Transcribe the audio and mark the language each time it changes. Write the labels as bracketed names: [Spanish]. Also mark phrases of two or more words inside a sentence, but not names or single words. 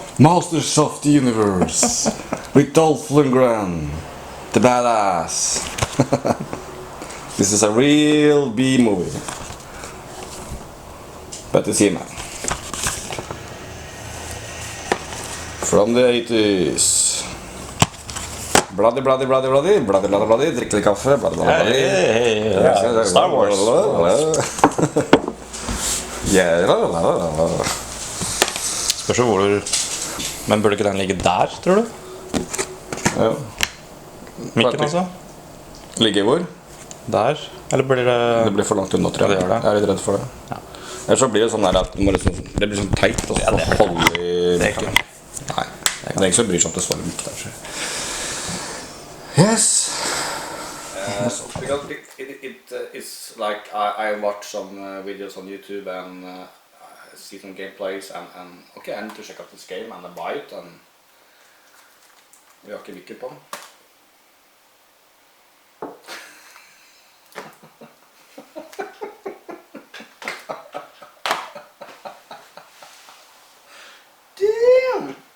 [English] Masters of the Universe with Dolph Lundgren, the badass. This is a real B movie. But it's him, man. From the 80s. Bloody, bloody, bloody, bloody, bloody, bloody, bloody, [Norwegian] drikk litt kaffe, [English] bloody, bloody, bloody. [Norwegian] Star Wars. Spørs hvor du... Men burde ikke den ligge der, tror du? Ja. Mikken altså? Ligger hvor? Der? Eller blir det... Det blir for langt unna, tror jeg. Ja, det gjør det. Jeg er litt redd for det. Ja. Ellers så blir det sånn der at det blir sånn teit og så holde i... Det er ikke det. Nei, det er ingen som bryr seg om det står midt der. [English] Yes. Because it's like I watch some videos on YouTube and see some gameplays and okay, I need to check out this game and I buy it and [Norwegian] vi har ikke mikker på. [English] Damn!